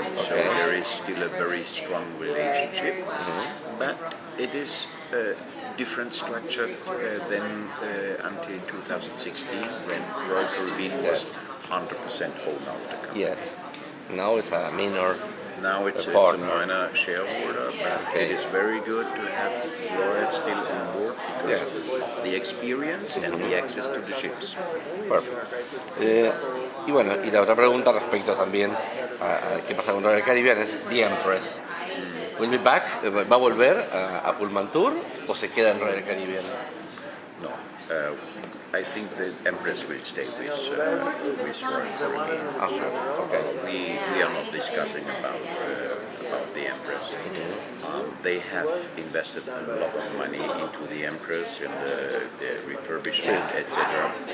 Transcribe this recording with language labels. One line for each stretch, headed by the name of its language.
English: So there is still a very strong relationship, but it is different structured than until 2016 when Royal Caribbean was 100% owner of the company. Yes. Now it's a minor. Now it's a minor shareholder, but it is very good to have Royal still on board because of the experience and the access to the ships.
Spanish: Perfecto. Y bueno, y la otra pregunta respecto también a qué pasa con Royal Caribbean es The Empress.
English: Will be back?
Spanish: ¿Va a volver a Pullmantur o se queda en Royal Caribbean?
English: No. I think the Empress will stay with Royal Caribbean. Okay. We are not discussing about the Empress. They have invested a lot of money into the Empress and the refurbishment, etc.